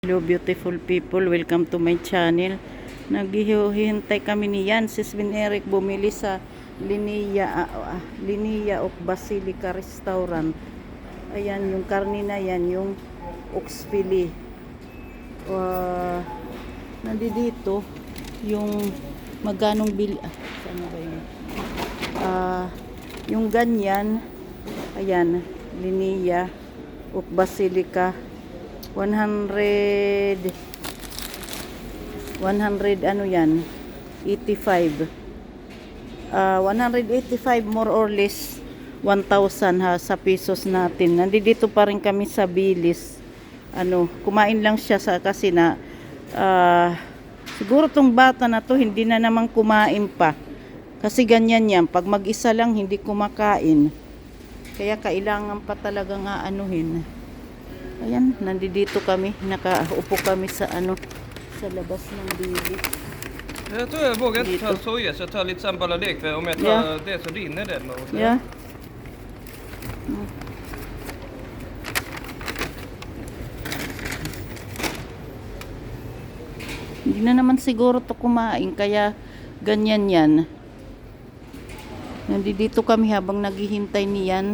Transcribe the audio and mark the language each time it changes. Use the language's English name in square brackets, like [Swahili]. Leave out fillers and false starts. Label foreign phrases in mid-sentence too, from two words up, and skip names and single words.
[English] Hello beautiful people, welcome to my channel. [Filipino] Naghihintay kami ni Sis Vin Eric bumili sa Linnea of Basilica Restaurant. Ayan yung karne na yan, yung [English] ox fillet. [Filipino] Nandito yung magkanong saan ba yun? Yung ganyan, ayan, Linnea of Basilica 100 ano yan 85 185 [English] more or less [Filipino] 1,000 ha sa pesos natin. Nandito pa rin kami sa Bilis. Kumain lang siya kasi na siguro tong bata na to hindi na naman kumain pa. Kasi ganyan yan, pag mag-isa lang hindi kumakain. Kaya kailangan pa talagang aanuhin. Ayan, nandito kami, nakaupo kami sa sa labas ng Bilis. [Swedish] Jag tror jag vågar inte ta soja så jag tar lite sambalalek för om jag tar det så rinner det. Ja. [Filipino] Hindi na naman siguro to kumain kaya ganyan yan. Nandito kami habang naghihintay niyan.